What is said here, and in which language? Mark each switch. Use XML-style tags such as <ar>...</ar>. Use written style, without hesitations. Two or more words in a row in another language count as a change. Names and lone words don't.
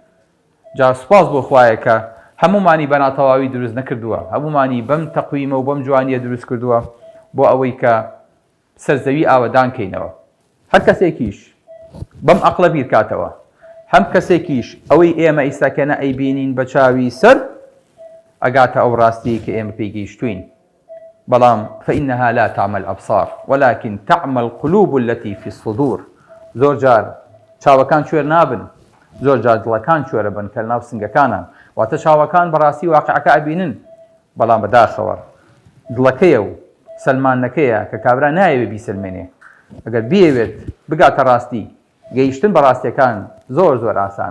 <ckb>جا سوپاس بۆ خوایە کە هەمومانی بە ناتەواوی دروست نەکردووە، هەمومانی بەم تەقویمە و بەم جوانیە دروست کردووە بۆ ئەوەی کە سەرزەوی ئاوەدان کەینەوە. هەر کەسێکیش بەم عەقڵە بیرکاتەوە، هەم کەسێکیش ئەوەی ئێمە ئیساکەنە ئەیبینین بە چاوی سەر ئەگاتە ئەو ڕاستی کە ئێمە پێی گەیشتوین.</ckb> <ar>بەڵام فإنها لا تعمى الأبصار ولكن تعمى القلوب التي في الصدور.</ar> <ckb>زۆر جار چاوەکان کوێر نابن، زۆر جار دڵەکان کوێرە بن کە ناو سنگەکانان، واتە چاوەکان بەڕاستی واقعەکە ئەبینن بەڵام بەداخەوە دڵەکەیە و سەلمانەکەیە کە کابرا نایەوێت بیسلمێنێ. ئەگەر بیەوێت بگاتە ڕاستی، گەیشتن بە ڕاستیەکان زۆر ئاسانە.</ckb>